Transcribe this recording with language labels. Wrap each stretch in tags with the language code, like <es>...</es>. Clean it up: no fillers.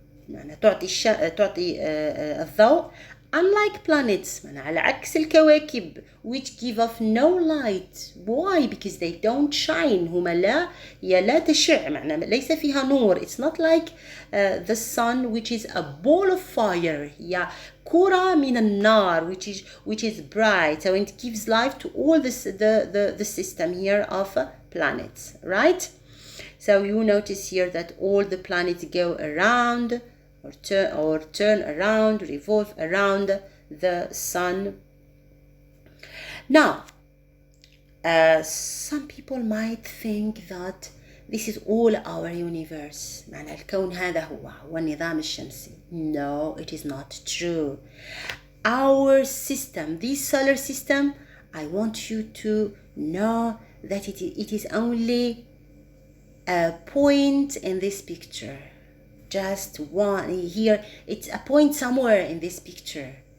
<ar>تعطي الضوء.</ar> <en>Unlike planets,</en> <ar>على عكس الكواكب,</ar> <en>which give off no light. Why? Because they don't shine.</en> <ar>هما لا تشع, ليس فيها نور.</ar> <en>It's not like the sun, which is a ball of fire.</en> <ar>هي كرة من النار,</ar> <en>which is bright. So it gives life to all this, the system here of planets, right? So you notice here that all the planets go around or turn around, revolve around the sun. Now, some people might think that this is all our universe.</en> <ar>معنى الكون هذا هو النظام الشمسي.</ar> <en>No, it is not true. Our system, this solar system, I want you to know that it is only a point in this picture. Just one here. It's a point somewhere in this picture.</en>